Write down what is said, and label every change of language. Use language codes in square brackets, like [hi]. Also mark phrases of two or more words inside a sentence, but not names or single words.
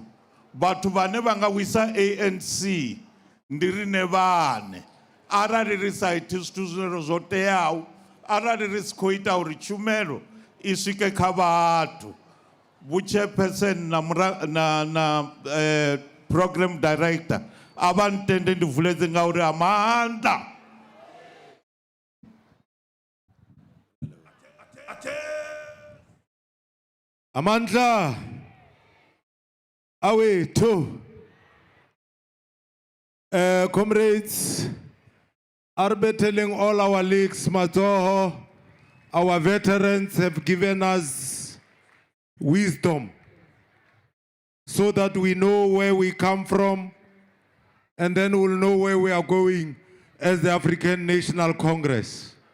[ve] Vhathu vhane vha nga wisa ANC ndi rine vhane. Arali ri sa iti zwithu zwine zwo teaho, arali ri si khou ita uri tshumelo i swike kha vhathu. Vhu-chairperson na [en] program director [ve] a vha ntende ndi vuledze nga uri Amanda. [zu] Amandla awethu. [en] Comrades, are telling all our leagues, Matsoho, our veterans have given us wisdom so that we know where we come from and then we'll know where we are going as the African National Congress.